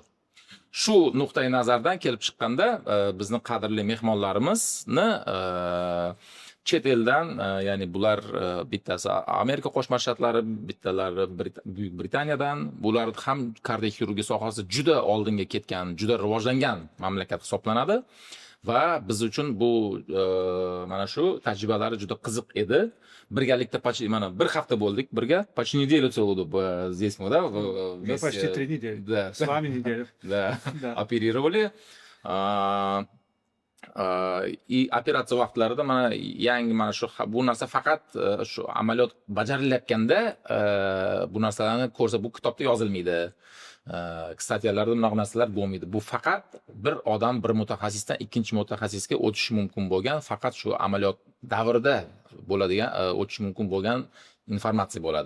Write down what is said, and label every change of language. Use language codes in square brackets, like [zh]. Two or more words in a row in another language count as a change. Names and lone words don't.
[uz] Shu nuqtai nazardan kelib chiqqanda bizning qadrli mehmonlarimizni chet eldan, ya'ni bular bittasi Amerika Qo'shma Shtatlari, bittalari Buyuk Britaniyadan, bular ham kardioxirurgiya sohasida juda oldinga ketgan, juda rivojlangan mamlakat hisoblanadi va biz uchun bu mana shu tajribalari juda qiziq edi. Birgalikda mana bir hafta bo'ldik birga, [ru] почти неделю целую здесь мы, да? Мы почти 3 недели. Да. С вами неделю. Да. Оперировали. [uz] Operatsiya vaqtlarida mana yangi mana shu bu narsa faqat shu amaliyot bajarilayotganda bu narsalarni ko'rsa, bu kitobda yozilmaydi. Statiyalarda bunaqa narsalar bo'lmaydi. Bu faqat bir odam bir mutaxassisdan ikkinchi mutaxassisga o'tishi mumkin bo'lgan, faqat shu amaliyot davrida bo'ladigan, o'tishi mumkin bo'lgan informatsiya bo'ladi.